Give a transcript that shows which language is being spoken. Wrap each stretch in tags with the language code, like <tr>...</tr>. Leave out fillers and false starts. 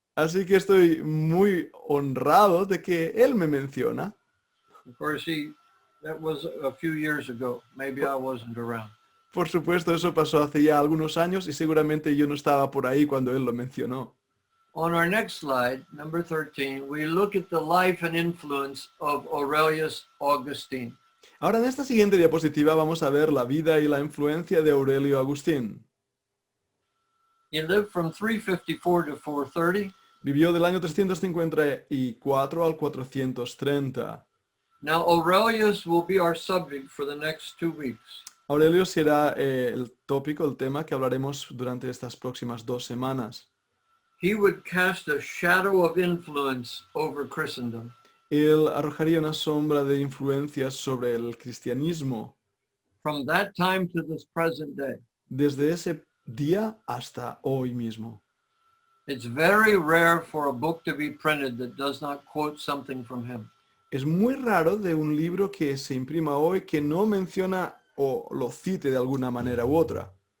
<es>Así que estoy muy honrado de que él me menciona.</es> <en>Of course, That was a few years ago. Maybe I wasn't around.</en> <es>Por supuesto, eso pasó hace ya algunos años y seguramente yo no estaba por ahí cuando él lo mencionó.</es> <en>On our next slide, number 13, we look at the life and influence of Aurelius Augustine.</en> <es>Ahora en esta siguiente diapositiva vamos a ver la vida y la influencia de Aurelio Agustín.</es> <en>He lived from 354 to 430.</en> <es>Vivió del año 354 al 430.</es> <en>Now, Aurelius will be our subject for the next 2 weeks.</en> <es>Aurelio será el tópico, el tema que hablaremos durante estas próximas 2 semanas.</es> <en>He would cast a shadow of influence over Christendom.</en> <es>Él arrojaría una sombra de influencias sobre el cristianismo</es> <en>From that time to this present day.</en> <es>desde ese día hasta hoy mismo.</es> <en>It's very rare for a book to be printed that does not quote something from him.</en> <es>Es muy raro de un libro que se imprima hoy que no menciona o lo cite de alguna manera u otra.</es>